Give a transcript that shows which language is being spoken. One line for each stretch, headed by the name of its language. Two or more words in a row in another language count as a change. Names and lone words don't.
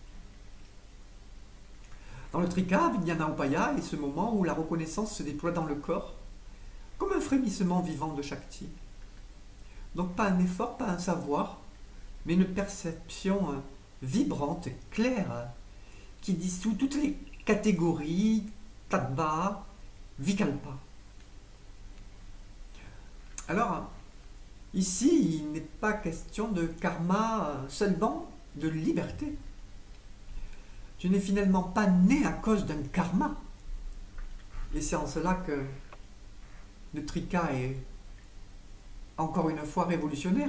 French: Dans le Trika, Vijnana Upaya est ce moment où la reconnaissance se déploie dans le corps comme un frémissement vivant de Shakti. Donc pas un effort, pas un savoir, mais une perception vibrante, claire, qui dissout toutes les catégories, tattva, vikalpa. Alors, ici, il n'est pas question de karma, seulement de liberté. Tu n'es finalement pas né à cause d'un karma. Et c'est en cela que le Trika est encore une fois révolutionnaire.